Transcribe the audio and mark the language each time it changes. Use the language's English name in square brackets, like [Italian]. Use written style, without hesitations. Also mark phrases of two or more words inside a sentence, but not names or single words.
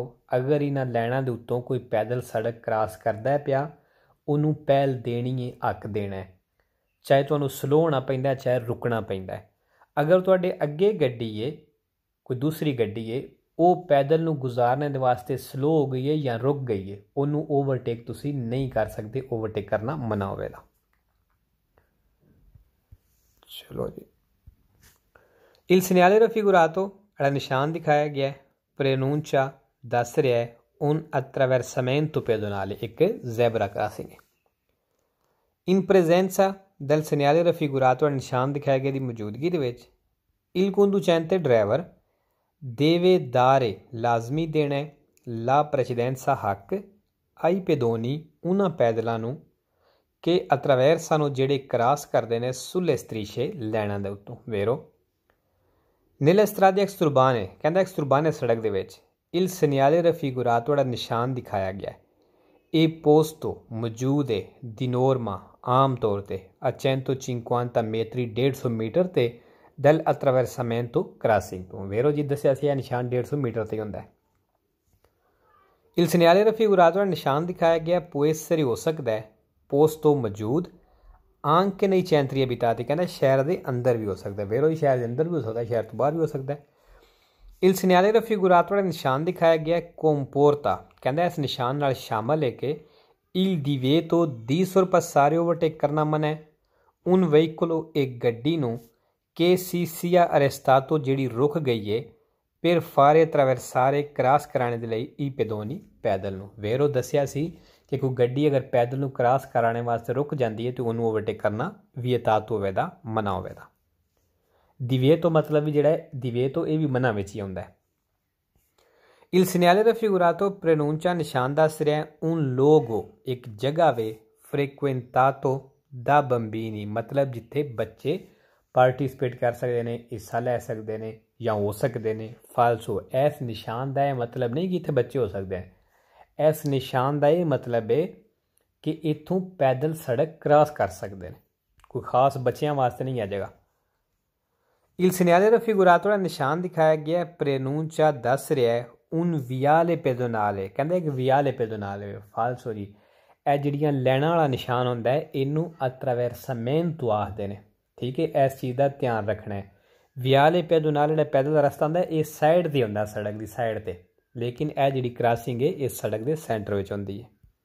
[Punjabi] ਅਗਰ ਇਹਨਾਂ ਲਾਈਨਾਂ ਦੇ ਉੱਤੋਂ ਕੋਈ ਪੈਦਲ ਸੜਕ ਕ੍ਰਾਸ ਕਰਦਾ ਪਿਆ ਉਹਨੂੰ ਪਹਿਲ ਦੇਣੀ ਹੈ, ਹੱਕ ਦੇਣਾ ਹੈ, ਚਾਹੇ ਤੁਹਾਨੂੰ ਸਲੋ ਹੋਣਾ ਪੈਂਦਾ ਚਾਹੇ ਰੁਕਣਾ ਪੈਂਦਾ। ਅਗਰ ਤੁਹਾਡੇ ਅੱਗੇ ਗੱਡੀ ਹੈ, ਕੋਈ ਦੂਸਰੀ ਗੱਡੀ ਹੈ, ਉਹ ਪੈਦਲ ਨੂੰ ਗੁਜ਼ਾਰਨੇ ਦੇ ਵਾਸਤੇ ਸਲੋ ਹੋ ਗਈ ਹੈ ਜਾਂ ਰੁਕ ਗਈ ਹੈ, ਉਹਨੂੰ ਓਵਰਟੇਕ ਤੁਸੀਂ ਨਹੀਂ ਕਰ ਸਕਦੇ, ਓਵਰਟੇਕ ਕਰਨਾ ਮਨਾ ਹੋਵੇਗਾ। ਚਲੋ ਜੀ, [Italian] il segnale raffigurato [Punjabi] ਜਿਹੜਾ ਨਿਸ਼ਾਨ ਦਿਖਾਇਆ ਗਿਆ preannuncia ਦੱਸ ਰਿਹਾ ਹੈ [Italian] un attraversamento pedonale, [Punjabi] ਇੱਕ ਜ਼ੈਬਰਾ ਕ੍ਰਾਸਿੰਗ ਹੈ। [Italian] in presenza del segnale raffigurato [Punjabi] ਜਿਹੜਾ ਨਿਸ਼ਾਨ ਦਿਖਾਇਆ ਗਿਆ ਦੀ ਮੌਜੂਦਗੀ ਦੇ ਵਿੱਚ [Italian] il conducente driver deve dare [Punjabi] ਲਾਜ਼ਮੀ ਦੇਣਾ la precedenza ਹੱਕ [Italian] ai pedoni [Punjabi] ਉਹਨਾਂ ਪੈਦਲਾਂ ਨੂੰ ਕਿ attraversano ਜਿਹੜੇ ਕ੍ਰਾਸ ਕਰਦੇ ਨੇ [Italian] sulle strisce [Punjabi] ਲਾਈਨਾਂ ਦੇ ਉੱਤੋਂ, ਵੇਰੋ [Italian] nelle strade exturbane, [Punjabi] ਕਹਿੰਦਾ exturbane ਸੜਕ ਦੇ ਵਿੱਚ [Italian] il segnale raffigurato [Punjabi] ਜਿਹੜਾ ਨਿਸ਼ਾਨ ਦਿਖਾਇਆ ਗਿਆ ਇਹ posto ਮੌਜੂਦ ਹੈ [Italian] di norma [Punjabi] ਆਮ ਤੌਰ ਤੇ 150 metri 150 ਮੀਟਰ ਤੇ [Italian] del attraversamento crossing [Punjabi] ਤੋਂ, ਵੇਰੋ ਜੀ ਦੱਸਿਆ ਸੀ ਇਹ ਨਿਸ਼ਾਨ 150 ਮੀਟਰ ਤੇ ਹੁੰਦਾ ਹੈ। [Italian] il segnale raffigurato [Punjabi] ਜਿਹੜਾ ਨਿਸ਼ਾਨ ਦਿਖਾਇਆ ਗਿਆ [Italian] può essere [Punjabi] ਹੋ ਸਕਦਾ ਹੈ [Italian] posto ਮੌਜੂਦ anche nei centri abitati, [Punjabi] ਕਹਿੰਦਾ ਸ਼ਹਿਰ ਦੇ ਅੰਦਰ ਵੀ ਹੋ ਸਕਦਾ, ਵੇਰੋ ਜੀ ਸ਼ਹਿਰ ਦੇ ਅੰਦਰ ਵੀ ਹੋ ਸਕਦਾ, ਸ਼ਹਿਰ ਤੋਂ ਬਾਹਰ ਵੀ ਹੋ ਸਕਦਾ। [Italian] il segnale raffigurato [Punjabi] ਜਿਹੜਾ ਨਿਸ਼ਾਨ ਦਿਖਾਇਆ ਗਿਆ comporta, ਕਹਿੰਦਾ ਇਸ ਨਿਸ਼ਾਨ ਨਾਲ ਸ਼ਾਮਲ ਹੈ ਕਿ [Italian] il divieto di sorpassare [Punjabi] overtake ਕਰਨਾ ਮਨਾ ਹੈ [Italian] un veicolo [Punjabi] ਇੱਕ ਗੱਡੀ ਨੂੰ [Italian] che si sia arrestato [Punjabi] ਜਿਹੜੀ ਰੁਕ ਗਈ ਹੈ [Italian] per fare attraversare [Punjabi] ਕ੍ਰਾਸ ਕਰਾਣੇ ਦੇ ਲਈ [Italian] i pedoni [Punjabi] ਪੈਦਲ ਨੂੰ, ਵੇਰੋ ਦੱਸਿਆ ਸੀ ਕਿ ਕੋਈ ਗੱਡੀ ਅਗਰ ਪੈਦਲ ਨੂੰ ਕ੍ਰਾਸ ਕਰਾਣੇ ਵਾਸਤੇ ਰੁਕ ਜਾਂਦੀ ਹੈ ਤਾਂ ਉਹਨੂੰ ਓਵਰਟੇਕ ਕਰਨਾ ਵਿਅਤਾਤ ਹੋਵੇਗਾ, ਮਨਾ ਹੋਵੇਗਾ। ਦਿਵੇਤੋ ਮਤਲਬ ਵੀ ਜਿਹੜਾ ਹੈ ਦਿਵੇਤੋ ਇਹ ਵੀ ਮਨਾ ਵਿੱਚ ਹੀ ਆਉਂਦਾ ਹੈ। [Italian] il segnale raffigurato preannuncia [Punjabi] ਨਿਸ਼ਾਨ ਦੱਸ ਰਿਹਾ [Italian] un luogo [Punjabi] ਇੱਕ ਜਗ੍ਹਾ ਵੇ [Italian] frequentato da bambini, [Punjabi] ਮਤਲਬ ਜਿੱਥੇ ਬੱਚੇ ਪਾਰਟੀਸਪੇਟ ਕਰ ਸਕਦੇ ਨੇ, ਹਿੱਸਾ ਲੈ ਸਕਦੇ ਨੇ ਜਾਂ ਹੋ ਸਕਦੇ ਨੇ। ਫਾਲਸੋ ਇਸ ਨਿਸ਼ਾਨ ਦਾ ਇਹ ਮਤਲਬ ਨਹੀਂ ਕਿ ਇੱਥੇ ਬੱਚੇ ਹੋ ਸਕਦੇ ਹਨ, ਇਸ ਨਿਸ਼ਾਨ ਦਾ ਇਹ ਮਤਲਬ ਹੈ ਕਿ ਇੱਥੋਂ ਪੈਦਲ ਸੜਕ ਕ੍ਰਾਸ ਕਰ ਸਕਦੇ ਨੇ, ਕੋਈ ਖਾਸ ਬੱਚਿਆਂ ਵਾਸਤੇ ਨਹੀਂ ਆ ਜਗ੍ਹਾ। [Italian] il segnale raffigurato [Punjabi] ਜਿਹੜਾ ਨਿਸ਼ਾਨ ਦਿਖਾਇਆ ਗਿਆ preannuncia ਦੱਸ ਰਿਹਾ ਹੈ [Italian] un viale pedonale, [Punjabi] ਕਹਿੰਦਾ ਇੱਕ [Italian] viale pedonale। [Punjabi] ਫਾਲਸੋ ਜੀ ਇਹ ਜਿਹੜੀਆਂ ਲਾਈਨਾਂ ਵਾਲਾ ਨਿਸ਼ਾਨ ਹੁੰਦਾ ਹੈ ਇਹਨੂੰ attraversamento ਆਖਦੇ ਨੇ, ਠੀਕ ਹੈ। ਇਸ ਚੀਜ਼ ਦਾ ਧਿਆਨ ਰੱਖਣਾ ਹੈ। [Italian] viale pedonale [Punjabi] ਜਿਹੜਾ ਪੈਦਲ ਦਾ ਰਸਤਾ ਹੁੰਦਾ ਇਹ ਸਾਈਡ 'ਤੇ ਹੁੰਦਾ, ਸੜਕ ਦੀ ਸਾਈਡ 'ਤੇ, ਲੇਕਿਨ ਇਹ ਜਿਹੜੀ ਕ੍ਰਾਸਿੰਗ ਹੈ ਇਹ ਸੜਕ ਦੇ ਸੈਂਟਰ ਵਿੱਚ ਹੁੰਦੀ ਹੈ।